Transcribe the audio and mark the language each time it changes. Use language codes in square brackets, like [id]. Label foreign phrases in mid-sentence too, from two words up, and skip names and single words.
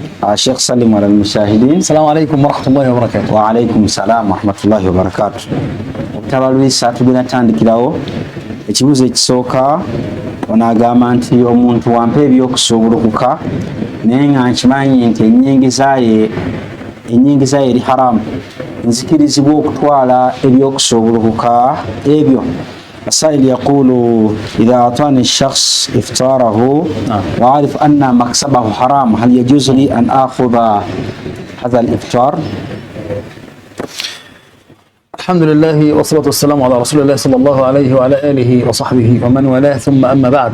[ar] الشيخ سلم على المشاهدين. السلام عليكم ورحمة الله وبركاته. وعليكم السلام ورحمة الله وبركاته. [lg] Tabalwisa tugenda tandikirawo ekibuzo ekisooka onagamba nti omuntu wampa ebyokusuubulukuka naye nga nkimanyi nti ennyingiza ye eri haramu, nzikirizibwa okutwala ebyokusuubulukuka ebyo. [ar] السائل يقول إذا أعطاني الشخص إفطاره وأعرف أن مكسبه حرام هل يجوز لي أن آخذ هذا الإفطار؟ الحمد لله والصلاة والسلام على رسول الله صلى الله عليه وعلى آله وصحبه ومن والاه، ثم أما بعد.